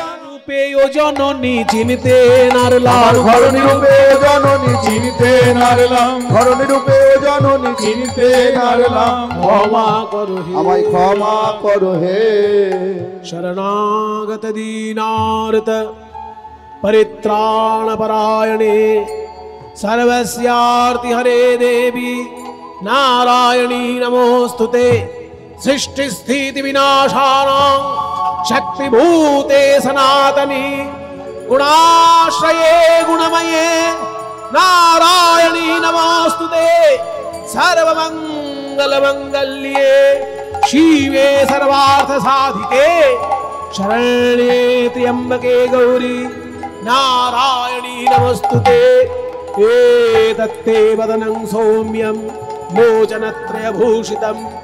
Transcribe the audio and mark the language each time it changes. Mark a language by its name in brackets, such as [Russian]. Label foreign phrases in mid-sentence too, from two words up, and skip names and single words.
[Bangla] রূপে ও জননী চিনতে নারলাম, আমার ঘরণী রূপে জননী চিনতে নারলাম, ঘরণী রূপে জননী চিনতে নারলাম, ক্ষমা করো হে, আমায় ক্ষমা করো হে। [Sanskrit] শরণাগত দীনার্ত परित्राण परायणे सर्वस्यार्ति हरे देवी नारायणी नमोस्तुते सृष्टि स्थिति विनाशानां शक्तिभूते सनातनी गुणाश्रये गुणमये नारायणी नमोस्तुते सर्वमंगल मंगल्ये शिवे सर्वार्थ साधिके शरण्ये त्र्यंबके गौरी नारायणी नमोस्तुते एतत्ते वदनं सौम्यं लोचनत्रयभूषितं